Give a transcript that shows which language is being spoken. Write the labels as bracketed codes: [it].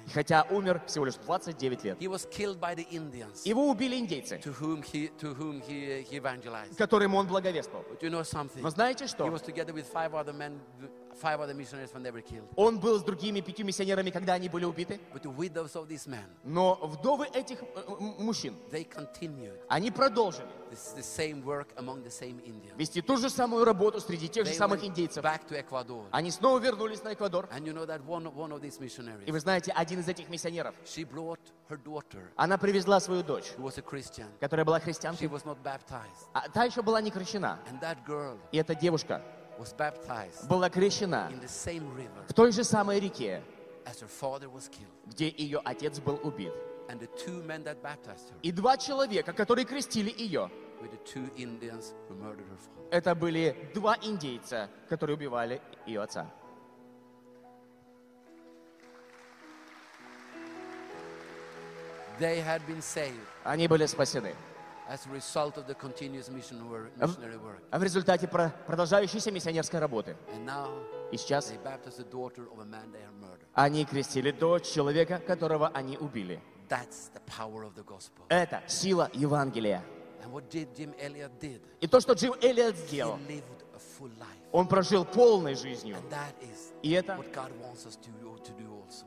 [ru] Хотя умер всего лишь 29 лет. [en] He was killed by the Indians. [ru] Его убили индейцы. [en] To whom he evangelized. [ru] Которым он благовествовал. [en] But you know something? [ru] Но знаете что? [en] He was together with five other men, five other missionaries when they were killed. [ru] Он был с другими пятью миссионерами, когда они были убиты. [en] But the widows of these men. [ru] Но вдовы этих мужчин. [en] They continued. [ru] Они продолжили. [en] This is the same work among the same Indians. [ru] Вести ту же самую работу среди тех [en] they [ru] же самых индейцев. [en] Back to Ecuador. [ru] Они снова вернулись на Эквадор. [en] And you know that one of these missionaries. [ru] И вы знаете, один из этих миссионеров. [en] She brought her daughter. [ru] Она привезла свою дочь. [en] Who was a Christian. [ru] Которая была христианкой. [en] She was not baptized. [ru] А та еще была не крещена. [en] And that girl. [ru] И эта девушка. [en] Was baptized. [ru] Была крещена. [en] In the same river. [ru] В той же самой реке. [en] As her father was killed. [ru] Где ее отец был убит. [en] And the two men that baptized her. [ru] И два человека, которые крестили ее. [en] Were the two Indians who murdered her father. [ru] Это были два индейца, которые убивали ее отца. [en] They had been saved. [ru] Они были спасены. [en] As a result of the continuous missionary work. [ru] В результате продолжающейся миссионерской работы. [en] And now. [ru] И сейчас. [en] They baptized the daughter of a man they had murdered. [ru] Они крестили дочь человека, которого они убили. [en] That's the power of the gospel. [ru] Это сила Евангелия. [en] And what Jim Elliot did. [ru] И то, что Джим Эллиот сделал. [en] He lived a full life. [ru] Он прожил полной жизнью. [en] And that is. [ru] И это. [en] What God wants us to do also.